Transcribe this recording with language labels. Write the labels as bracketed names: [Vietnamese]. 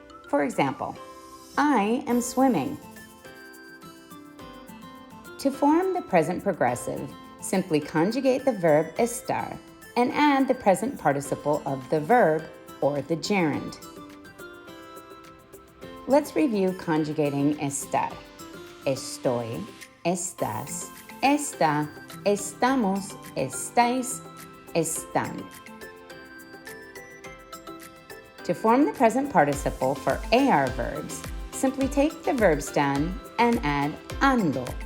[English] For example, I am swimming. To form the present progressive, simply conjugate the verb estar and add the present participle of the verb or the gerund. Let's review conjugating estar. [Spanish] Estoy, estás, está, estamos, estáis, están. [English] To form the present participle for AR verbs, simply take the verb stem and add ando.